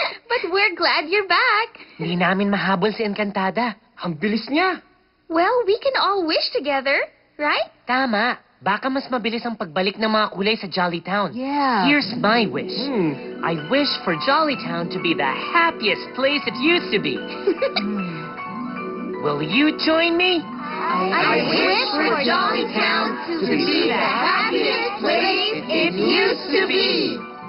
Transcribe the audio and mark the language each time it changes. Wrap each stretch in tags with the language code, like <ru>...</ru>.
<en>But we're glad you're back.</en> <tl>Hindi namin mahabol si Encantada. Ang bilis niya.</tl> <en>Well, we can all wish together, right?</en> <tl>Tama. Baka mas mabilis ang pagbalik ng mga kulay sa Jollytown.</tl> <en>Yeah. Here's my wish. I wish for Jollytown to be the happiest place it used to be. Will you join me? I wish for Jollytown to be the happiest place it used to be.</en>